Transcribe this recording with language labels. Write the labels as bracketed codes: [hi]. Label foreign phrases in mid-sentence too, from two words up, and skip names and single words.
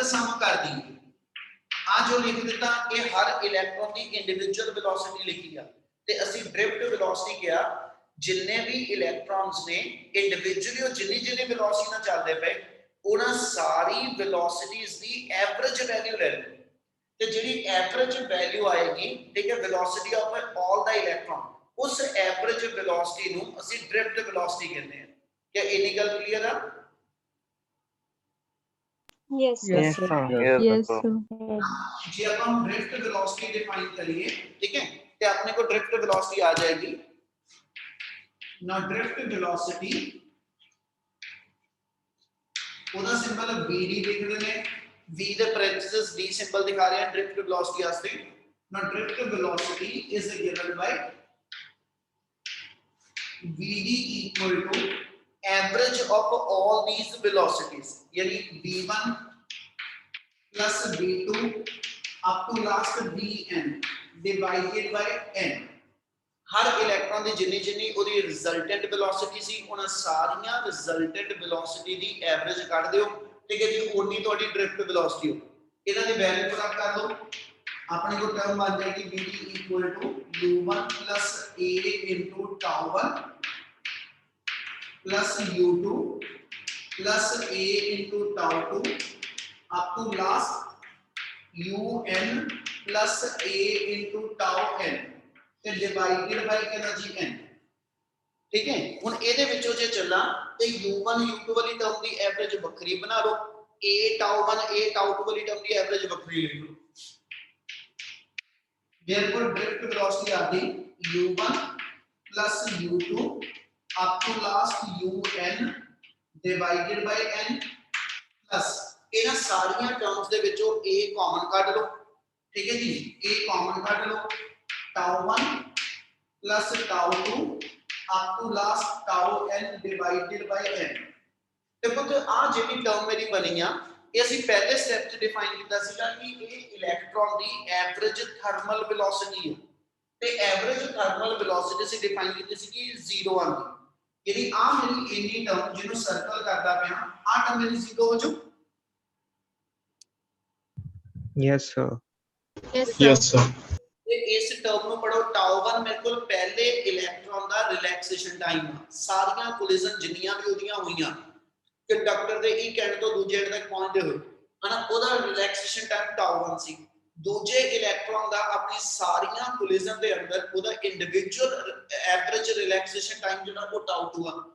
[pa] ਸਮ ਕਰ ਦਈਏ, ਆ ਜੋ ਲਿਖ ਦਿੱਤਾ ਇਹ ਹਰ ਇਲੈਕਟ੍ਰੋਨ ਦੀ [en] individual velocity [pa] ਲਿਖੀ ਆ, ਤੇ ਅਸੀਂ [en] drift velocity [pa] ਕਿਹਾ ਜਿੰਨੇ ਵੀ ਇਲੈਕਟ੍ਰੋਨਸ ਨੇ ਇੰਡੀਵਿਜੂਅਲੀ ਉਹ ਜਿੰਨੀ ਵੈਲੋਸਿਟੀ ਨਾਲ ਚੱਲਦੇ ਪਏ, ਉਹਨਾਂ ਸਾਰੀ ਵੈਲੋਸਿਟੀਜ਼ ਦੀ [en] average value [pa] ਲੈ ਲਓ, ਤੇ ਜਿਹੜੀ [en] average value [pa] ਆਏਗੀ, ਠੀਕ ਹੈ, [en] velocity of all the electron, [pa] ਉਸ [en] average velocity [pa] ਨੂੰ ਅਸੀਂ [en] drift velocity [pa] ਕਹਿੰਦੇ ਹਾਂ। ਕੀ ਇੰਨੀ ਗੱਲ ਕਲੀਅਰ ਆ? [en] Yes, sir. Yes, sir. Yes, sir. [pa] ਜੇ ਆਪਾਂ [en] drift velocity define [pa] ਕਰੀਏ, ਠੀਕ ਹੈ, ਤੇ ਆਪਣੇ ਕੋਲ [en] drift velocity [pa] ਆ ਜਾਏਗੀ। [en] Now drift velocity, [pa] ਉਹਦਾ ਸਿੰਬਲ vd ਲਿਖ ਦਿੰਦੇ ਨੇ, v ਦੇ parenthesis d ਸਿੰਬਲ ਦਿਖਾ ਰਹੇ ਹਾਂ [en] drift velocity [pa] ਵਾਸਤੇ। [en] Now drift velocity is given by vd equal to average of all these velocities, यानी v1 plus v2 up to last vn divided by n। [pa] ਹਰ ਇਲੈਕਟ੍ਰੋਨ ਦੀ ਜਿੰਨੀ ਉਹਦੀ [en] resultant velocity [pa] ਸੀ, ਉਹਨਾਂ ਸਾਰੀਆਂ [en] resultant velocity [pa] ਦੀ ਐਵਰੇਜ ਕੱਢ ਦਿਓ, ਠੀਕ ਹੈ ਜੀ, ਉਨੀ ਤੁਹਾਡੀ [en] drift velocity [pa] ਹੋ। ਇਹਨਾਂ ਦੀ ਵੈਲਿਊ ਪੁੱਟ ਕਰ ਲਓ, ਆਪਣੇ ਕੋਲ ਟਰਮ ਬਣ ਜਾਏਗੀ [en] vd equal to u1 plus a into tau1 plus u2 plus a into tau2 up to last un plus a into tau n ਤੇ divided by [pa] ਕਿੰਨਾ ਜੀ [en] n, [pa] ਠੀਕ ਹੈ। ਹੁਣ ਇਹਦੇ ਵਿੱਚੋਂ ਜੇ ਚੱਲਾਂ ਤੇ u1 u2 ਵਾਲੀ ਟਰਮ ਦੀ ਐਵਰੇਜ ਵੱਖਰੀ ਬਣਾ ਲਓ, a tau1 a tau2 ਵਾਲੀ ਟਰਮ ਦੀ ਐਵਰੇਜ ਵੱਖਰੀ ਲਿਖ ਲਓ। [en] therefore drift velocity [pa] ਆਦੀ [en] u1 plus u2 up to last un divided by n plus [pa] ਇਹਨਾਂ ਸਾਰੀਆਂ ਟਰਮਸ ਦੇ ਵਿੱਚੋਂ a ਕਾਮਨ ਕੱਢ ਲਓ, ਠੀਕ ਹੈ ਜੀ, a ਕਾਮਨ ਕੱਢ ਲਓ, [en] tau1 plus tau2 up to last tau n divided by n। [pa] ਤੇ ਪੁੱਤ ਆ ਜਿਹੜੀ ਟਰਮ ਮੇਰੀ ਬਣੀ ਆ, ਇਹ ਅਸੀਂ ਪਹਿਲੇ ਸਟੈਪ 'ਚ ਡਿਫਾਈਨ ਕੀਤਾ ਸੀਗਾ ਕਿ ਇਹ ਇਲੈਕਟ੍ਰੋਨ ਦੀ [en] average thermal velocity [pa] ਹੈ, ਤੇ [en] average thermal velocity [pa] ਅਸੀਂ ਡਿਫਾਈਨ ਕੀਤੀ ਸੀ ਕਿ 0 ਆਉਂਦੀ, ਯਾਨੀ ਆ ਮੇਰੀ ਇੰਨੀ ਟਰਮ ਜਿਹਨੂੰ ਸਰਕਲ ਕਰਦਾ ਪਿਆ, ਆ ਟਰਮ ਮੇਰੀ 0 ਹੋ ਜੂ। [en] Yes, sir. Yes, sir. [pa] ਤੇ ਇਸ ਟਰਮ ਨੂੰ ਪੜੋ, tau1 ਮੇਰੇ ਕੋਲ ਪਹਿਲੇ ਇਲੈਕਟ੍ਰੋਨ ਦਾ [en] relaxation time [pa] ਆ, ਸਾਰੀਆਂ ਕੋਲਿਜਨ ਜਿੰਨੀਆਂ ਵੀ ਉਹਦੀਆਂ ਹੋਈਆਂ ਕੰਡਕਟਰ ਦੇ ਇੱਕ ਐਂਡ ਤੋਂ ਦੂਜੇ ਐਂਡ ਤੱਕ ਪਹੁੰਚਦੇ ਹੋਏ, ਹਨਾ, ਉਹਦਾ [en] relaxation time [pa] tau1 ਸੀ। ਦੂਜੇ ਇਲੈਕਟ੍ਰੋਨ ਦਾ ਆਪਣੀ ਸਾਰੀਆਂ ਕੋਲਿਜਨ ਦੇ ਅੰਦਰ ਉਹਦਾ [en] individual average relaxation time [pa] ਜਿਹੜਾ ਉਹ tau2 ਆ।